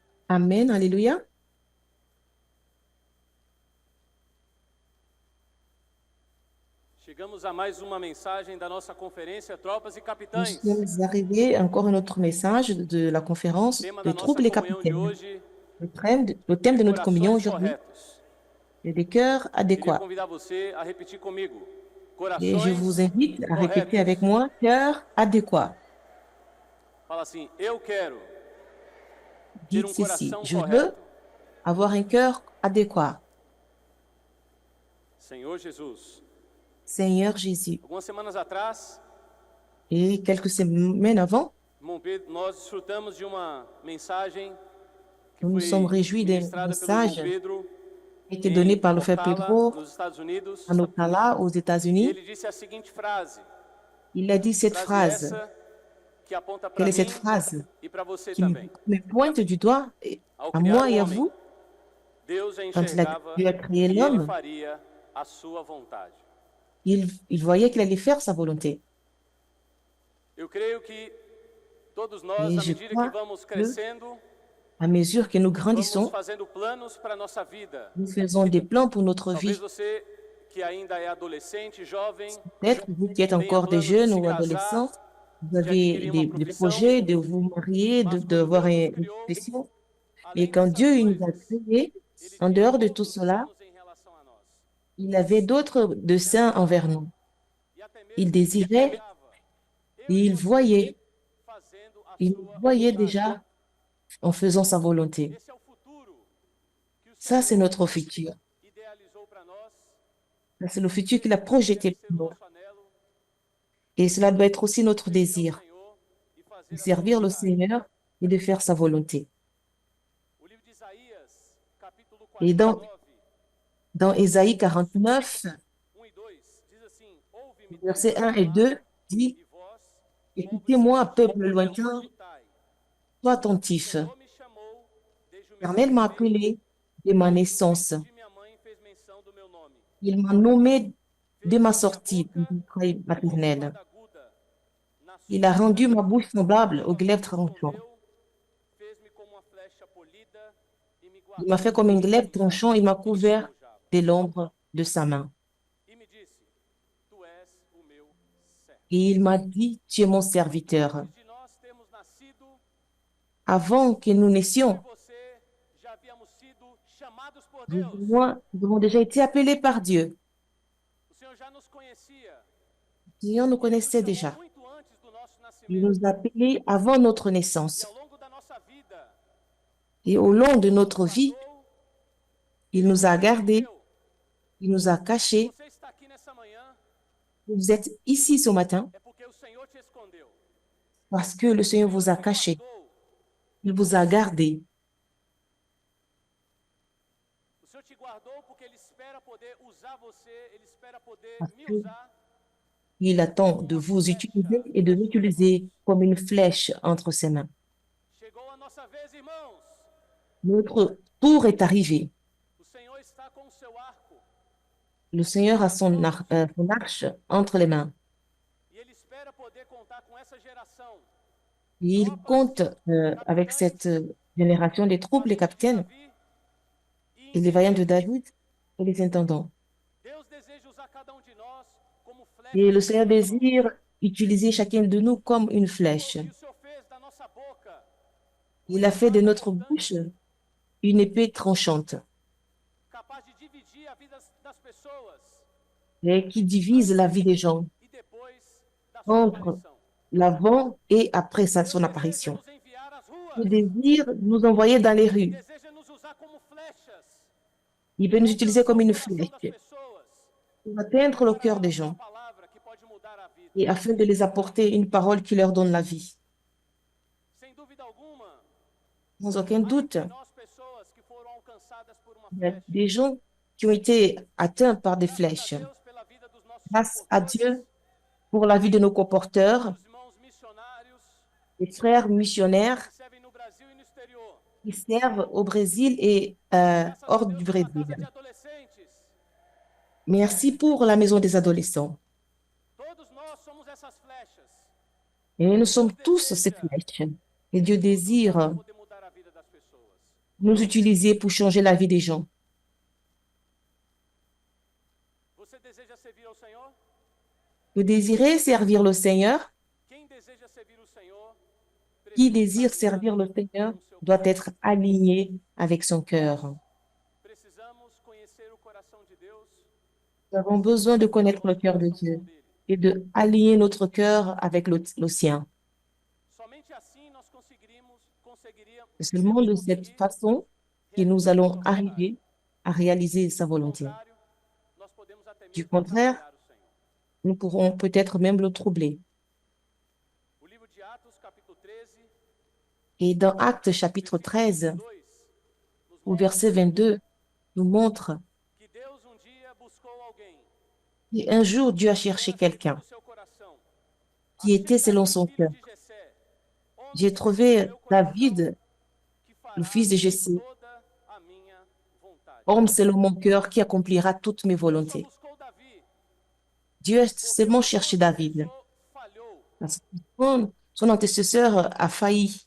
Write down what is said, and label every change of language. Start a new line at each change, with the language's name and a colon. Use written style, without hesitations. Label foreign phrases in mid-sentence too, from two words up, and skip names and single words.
French: Amen. Alléluia.
Portuguese: Chegamos a mais uma mensagem da nossa conferência Tropas e
French: Nous
Portuguese: Capitães.
French: sommes arrivés encore à notre message de la
Portuguese: O
French: conférence
Portuguese: tema de da nossa
French: troubles et
Portuguese: comunhão de
French: capitaines.
Portuguese: hoje
French: Le thème de
Portuguese: é
French: notre communion
Portuguese: corações
French: aujourd'hui
Portuguese: corretos.
French: est des cœurs
Portuguese: Queria
French: adéquats.
Portuguese: convidar você a repetir comigo.
French: Et je vous
Portuguese: Corações
French: invite à répéter
Portuguese: corretos.
French: avec moi, cœur adéquat.
Portuguese: Fala assim: eu quero ter
French: Dites
Portuguese: um
French: ceci,
Portuguese: coração
French: je veux
Portuguese: correto.
French: avoir un cœur adéquat.
Portuguese: Senhor Jesus.
French: Seigneur Jésus.
Portuguese: Algumas semanas atrás,
French: Et quelques semaines avant,
Portuguese: nós desfrutamos de uma mensagem que
French: nous nous sommes
Portuguese: foi
French: réjouis d'un
Portuguese: ministrada pelo irmão
French: message
Portuguese: Pedro
French: qui a été donné
Portuguese: em
French: par le frère
Portuguese: Ocala,
French: Pedro
Portuguese: nos Estados Unidos.
French: en Ocala, aux
Portuguese: E
French: États-Unis.
Portuguese: ele disse a seguinte frase.
French: Il a dit cette
Portuguese: Frase
French: phrase.
Portuguese: essa que aponta
French: Quelle
Portuguese: para
French: est cette
Portuguese: mim
French: phrase
Portuguese: e para você
French: qui
Portuguese: também.
French: me pointe du doigt
Portuguese: Ao
French: à
Portuguese: criar
French: moi
Portuguese: o
French: et à
Portuguese: homem,
French: vous?
Portuguese: Deus
French: Quand
Portuguese: enxergava
French: Dieu a créé
Portuguese: que ele
French: l'homme,
Portuguese: faria a sua vontade.
French: il voyait qu'il allait faire sa volonté.
Portuguese: Eu creio que todos nós,
French: Et
Portuguese: à
French: je
Portuguese: medida que
French: crois
Portuguese: vamos
French: que
Portuguese: crescendo,
French: à mesure que nous
Portuguese: vamos
French: grandissons,
Portuguese: fazendo planos para a nossa vida.
French: nous faisons des plans pour notre
Portuguese: Talvez
French: vie.
Portuguese: você que ainda é adolescente, jovem,
French: Peut-être vous qui êtes
Portuguese: tenha
French: encore des
Portuguese: planos de
French: jeunes
Portuguese: se
French: ou
Portuguese: casar,
French: adolescents, vous
Portuguese: de
French: avez
Portuguese: adquirir uma
French: des
Portuguese: profissão,
French: projets de vous marier,
Portuguese: mas quando
French: d'avoir
Portuguese: Deus nos
French: une
Portuguese: criou,
French: profession. Mais
Portuguese: além
French: quand
Portuguese: dessas
French: Dieu il nous a
Portuguese: coisas,
French: créés,
Portuguese: ele
French: en
Portuguese: tinha
French: dehors de tout
Portuguese: outros
French: cela,
Portuguese: planos em relação a nós.
French: il avait d'autres desseins envers nous.
Portuguese: E até
French: Il
Portuguese: mesmo
French: désirait
Portuguese: enxergava
French: et
Portuguese: eu e
French: il
Portuguese: você
French: voyait,
Portuguese: fazendo a
French: il nous
Portuguese: sua
French: voyait
Portuguese: vontade.
French: déjà en faisant sa volonté.
Portuguese: Esse é o futuro que o
French: Ça, c'est
Portuguese: Senhor
French: notre futur.
Portuguese: idealizou para nós.
French: Ça, c'est le futur qu'il a
Portuguese: Deve
French: projeté
Portuguese: ser
French: pour
Portuguese: o
French: nous.
Portuguese: nosso anelo,
French: Et cela doit être aussi notre
Portuguese: servir ao
French: désir,
Portuguese: Senhor e
French: de
Portuguese: fazer a sua
French: servir le
Portuguese: vontade.
French: Seigneur et de faire sa volonté.
Portuguese: O livro de Isaías, capítulo
French: Et dans,
Portuguese: 49,
French: dans Ésaïe 49,
Portuguese: 1 e 2, diz assim: Ouve-me, povo
French: versets 1 et
Portuguese: abençoado,
French: 2, dit,
Portuguese: e vós, povos
French: écoutez-moi,
Portuguese: celestiais,
French: peuple lointain,
Portuguese: escutai.
French: sois
Portuguese: O
French: attentif.
Portuguese: Senhor me chamou desde o meu
French: L'Éternel m'a
Portuguese: nascimento,
French: appelé de ma
Portuguese: desde o
French: naissance.
Portuguese: ventre de minha mãe fez menção do meu nome.
French: Il m'a nommé de
Portuguese: Fez
French: ma
Portuguese: a minha
French: sortie du
Portuguese: boca
French: travail
Portuguese: como
French: maternel.
Portuguese: espada aguda. Na
French: Il a
Portuguese: sombra
French: rendu ma bouche semblable
Portuguese: sua
French: au
Portuguese: mão
French: glaive
Portuguese: me
French: tranchant.
Portuguese: escondeu, fez-me como uma flecha polida e me
French: Il m'a fait
Portuguese: guardou
French: comme un glaive
Portuguese: e jamais
French: tranchant, il m'a
Portuguese: me
French: couvert
Portuguese: enferrujava.
French: de l'ombre de sa main.
Portuguese: E me disse: Tu és o meu servo.
French: Et il m'a dit, tu es mon serviteur.
Portuguese: Antes de nós termos nascido,
French: Avant que nous
Portuguese: eu
French: naissions,
Portuguese: e você já havíamos sido chamados por
French: vous
Portuguese: Deus.
French: et moi, nous avons déjà été appelés par Dieu.
Portuguese: O Senhor já nos conhecia.
French: Le Seigneur nous
Portuguese: Ele nos
French: connaissait
Portuguese: chamou
French: déjà.
Portuguese: muito antes do nosso
French: Il
Portuguese: nascimento.
French: nous a appelés avant notre
Portuguese: E
French: naissance.
Portuguese: ao longo da nossa vida,
French: Et au long de
Portuguese: Ele nos
French: notre vie,
Portuguese: guardou,
French: il
Portuguese: Ele
French: nous
Portuguese: nos
French: a gardés,
Portuguese: protegeu.
French: il nous a
Portuguese: Se
French: cachés.
Portuguese: você está aqui nessa manhã,
French: Vous êtes ici ce matin
Portuguese: é porque o Senhor te escondeu.
French: parce que le
Portuguese: O
French: Seigneur
Portuguese: Senhor
French: vous a
Portuguese: te
French: cachés.
Portuguese: guardou.
French: Il vous a gardés.
Portuguese: O Senhor te guardou porque Ele espera poder usar você, Ele espera poder
French: Parce
Portuguese: me
French: que
Portuguese: usar
French: il attend
Portuguese: como
French: de
Portuguese: uma
French: vous utiliser
Portuguese: flecha
French: et de
Portuguese: nas suas
French: l'utiliser
Portuguese: mãos.
French: comme une flèche entre ses mains.
Portuguese: Chegou a nossa vez, irmãos.
French: Notre tour est arrivé.
Portuguese: O Senhor está com o seu arco
French: Le Seigneur a
Portuguese: nas mãos
French: son arche entre les mains.
Portuguese: e Ele espera poder contar com essa geração.
French: Et il
Portuguese: Tropas,
French: compte avec
Portuguese: capitães,
French: cette génération des troupes, les
Portuguese: valentes de
French: capitaines
Portuguese: Davi e
French: et les vaillants de
Portuguese: intendentes.
French: David et les intendants.
Portuguese: Deus deseja usar cada de nós como
French: Et
Portuguese: flechas
French: le
Portuguese: em
French: Seigneur
Portuguese: suas mãos.
French: désire utiliser chacun de nous comme une flèche.
Portuguese: E o Senhor fez da nossa boca
French: Il a
Portuguese: uma
French: fait de
Portuguese: espada
French: notre
Portuguese: cortante,
French: bouche une épée tranchante
Portuguese: capaz de dividir a vida das pessoas
French: et qui divise la vie des gens
Portuguese: e depois da sua
French: entre
Portuguese: aparição.
French: l'avant et après
Portuguese: Deus
French: son
Portuguese: deseja
French: apparition.
Portuguese: nos enviar às
French: Il
Portuguese: ruas,
French: désire nous envoyer dans les rues.
Portuguese: deseja nos usar como flechas
French: Il
Portuguese: e
French: peut nous utiliser
Portuguese: alcançar
French: comme
Portuguese: o
French: une
Portuguese: coração das
French: flèche
Portuguese: pessoas
French: pour atteindre le
Portuguese: para
French: cœur des
Portuguese: elas uma
French: gens
Portuguese: palavra que pode mudar a vida.
French: et afin de les apporter une parole qui leur donne la vie.
Portuguese: Sem dúvida alguma,
French: Sans aucun
Portuguese: há
French: doute,
Portuguese: entre nós pessoas que foram alcançadas por uma
French: il y a
Portuguese: flecha.
French: des gens qui ont été atteints par des
Portuguese: Graças a
French: flèches.
Portuguese: Deus pela vida dos nossos
French: Grâce à
Portuguese: comportores,
French: Dieu pour la vie de nos comporteurs,
Portuguese: dos irmãos missionários
French: des frères missionnaires
Portuguese: que servem no Brasil e no exterior.
French: qui servent au Brésil et
Portuguese: Graças a
French: hors
Portuguese: Deus
French: du
Portuguese: pela
French: Brésil.
Portuguese: casa de adolescentes.
French: Merci pour la maison des adolescents.
Portuguese: Todos nós somos essas flechas.
French: Et nous sommes
Portuguese: Deus
French: tous ces
Portuguese: deseja
French: flèches. Et Dieu
Portuguese: nos usar para
French: désire
Portuguese: poder mudar a vida das pessoas.
French: nous utiliser pour changer la vie des gens.
Portuguese: Você deseja servir ao Senhor?
French: Vous désirez servir le Seigneur?
Portuguese: Quem deseja servir o Senhor
French: Qui
Portuguese: precisa estar
French: désire servir
Portuguese: alinhado
French: le Seigneur
Portuguese: com o seu
French: doit
Portuguese: coração.
French: être aligné avec son cœur.
Portuguese: Precisamos conhecer o coração de Deus
French: Nous avons
Portuguese: e
French: besoin de
Portuguese: sincronizar o
French: connaître le
Portuguese: nosso
French: cœur de
Portuguese: coração com
French: Dieu
Portuguese: o dele.
French: et de aligner notre cœur avec le sien.
Portuguese: Somente assim nós conseguiríamos
French: C'est seulement de cette façon que nous
Portuguese: realizar a
French: allons
Portuguese: sua vontade.
French: arriver à réaliser sa
Portuguese: Do
French: volonté.
Portuguese: contrário, nós podemos até
French: Du
Portuguese: mesmo
French: contraire,
Portuguese: atrapalhar o Senhor.
French: nous pourrons peut-être même le troubler.
Portuguese: O livro de Atos, capítulo 13,
French: Et dans Actes chapitre
Portuguese: versículo
French: 13,
Portuguese: 22, nos
French: au
Portuguese: mostra
French: verset 22, nous montre
Portuguese: que Deus dia buscou alguém
French: qu'un jour Dieu a cherché
Portuguese: era segundo
French: quelqu'un
Portuguese: o seu coração.
French: qui
Portuguese: Achei
French: était selon
Portuguese: Davi,
French: son
Portuguese: filho
French: cœur.
Portuguese: de Jessé, homem
French: J'ai
Portuguese: segundo o
French: trouvé
Portuguese: meu coração,
French: David,
Portuguese: que
French: le
Portuguese: fará
French: fils de Jessé,
Portuguese: toda a minha vontade.
French: homme selon mon cœur qui accomplira toutes mes
Portuguese: Deus só
French: volontés.
Portuguese: buscou Davi
French: Dieu a
Portuguese: porque
French: seulement
Portuguese: o seu
French: cherché David.
Portuguese: antecessor falhou.
French: Parce que son antecesseur a failli.